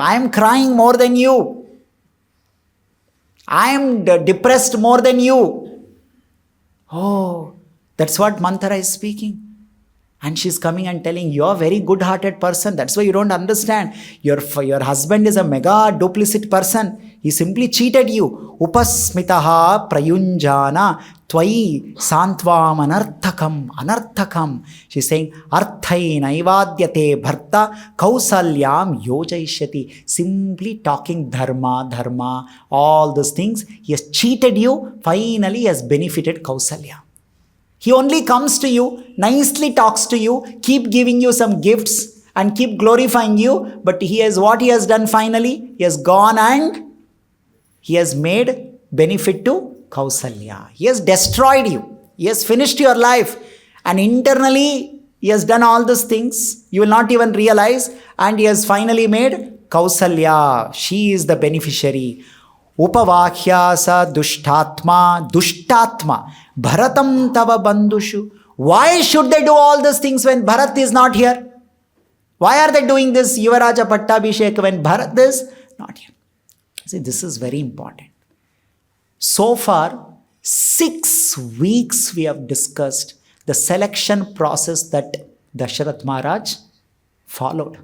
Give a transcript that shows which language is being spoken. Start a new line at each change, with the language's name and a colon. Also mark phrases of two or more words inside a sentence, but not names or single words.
English: I am crying more than you. I am depressed more than you. Oh, that's what Manthara is speaking. And she's coming and telling, you're a very good-hearted person. That's why you don't understand. Your husband is a mega duplicit person. He simply cheated you.
Sanskrit: उपस्मितः प्रयुञ्जाना त्वै सान्त्वं अनर्थकम्.
English: Anarthakam. She's saying,
Sanskrit: अर्थै नैवाद्यते भर्ता कौसल्यं योजैष्यति.
English: Simply talking dharma, all those things. He has cheated you. Finally, he has benefited Kausalya. He only comes to you, nicely talks to you, keep giving you some gifts and keep glorifying you. But what he has done finally? He has gone and he has made benefit to Kausalya. He has destroyed you. He has finished your life. And internally, he has done all these things. You will not even realize. And he has finally made Kausalya. She is the beneficiary.
Sanskrit: उपवक्यस दुष्टात्मा भरतं तव बन्धुषु.
English: Why should they do all these things when Bharat is not here? Why are they doing this Yuvaraja Pattabhishek when Bharat is not here? See, this is very important. So far, 6 weeks we have discussed the selection process that Dasharath Maharaj followed.